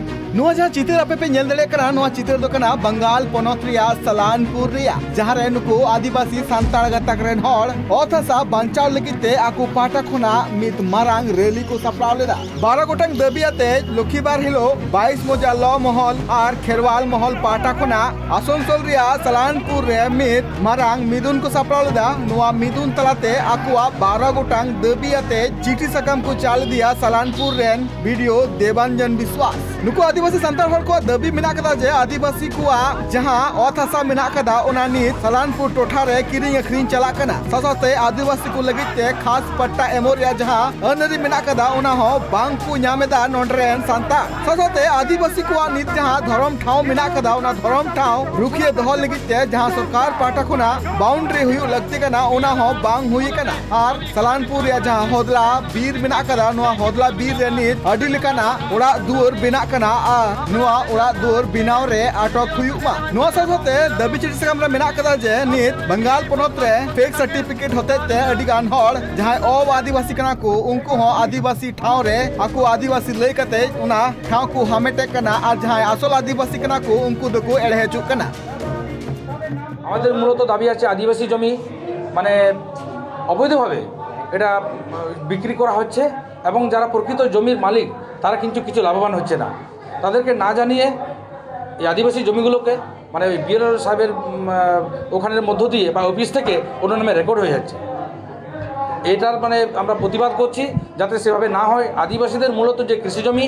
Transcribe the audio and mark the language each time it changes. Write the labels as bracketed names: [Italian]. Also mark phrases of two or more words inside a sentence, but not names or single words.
[Santali] नुआ जहां चित्र आपे पे नेल दड़े कना नुआ चित्र दो कना बंगाल पोनोत रिया सलानपुर रिया जहां रे नुको आदिवासी सांताड़ गतक रेन हॉल ओथसा बांचाव लगिते आकु पाटा खुना मित मारांग रैली को सप्लाव लेदा 12 गोटंग दबियाते लखीबार हिलो 22 मोजा ल महल और खेरवाल महल पाटा खुना आसनसोल रिया सलानपुर रे मित मारांग मिदुन को सप्लाव लेदा नुआ मिदुन तलाते आकुआ 12 गोटंग दबियाते चिठी सकम को चाल दिया सलानपुर रेन वीडियो देवांजन विश्वास नुको आदिवासी संताल हर को दबी मिना कदा जे आदिवासी कुआ जहां ओथासा मिना कदा ओना नित सलानपुर टोठा रे किरिंग अखरिंग चला कना ससते आदिवासी को लगिते खास पट्टा एमोरिया जहां अनरी मिना कदा ओना हो बांग को न्यामेदा नोंडरेन सांता ससते आदिवासी कुआ नित जहां धर्म ठाव मिना कदा ओना धर्म ठाव रुखिए दहो लगिते जहां सरकार पाटा खुना बाउंड्री हुई लगती कना ओना हो बांग हुई कना और सलानपुर या जहां होदला बीर मिना कदा नुआ होदला बीर रे नित अडी लेकाना ओड़ा दुर बिना कना आ नुआ ओड़ा दुर बिनाव रे आटक हुयुमा नुआ साथे दबी चिठी सकम रे मिना कदा जे नित बंगाल पोनोत रे [English] fake certificate [Santali] होते ते अडी गान हड़ जहां ओ आदिवासी कना को उनको हो आदिवासी ठाव रे आकु आदिवासी लई कते उना ठाव को हमेटे कना और जहां आसल आदिवासी कना को उनको दको एड़े हेचु कना [Bangla] আমাদের মূলত দাবি আছে আদিবাসী জমি মানে অবৈধভাবে এটা বিক্রি করা হচ্ছে এবং যারা প্রকৃত জমির মালিক তারা কিন্তু কিছু লাভবান হচ্ছে না তাদেরকে না জানিয়ে এই আদিবাসী জমিগুলোকে মানে বিএলআর সাহেবের ওখানের মধ্য দিয়ে বা অফিস থেকে অন্য নামে রেকর্ড হয়ে যাচ্ছে এটার মানে আমরা প্রতিবাদ করছি যাতে সেভাবে না হয় আদিবাসীদের মূলত যে কৃষিজমি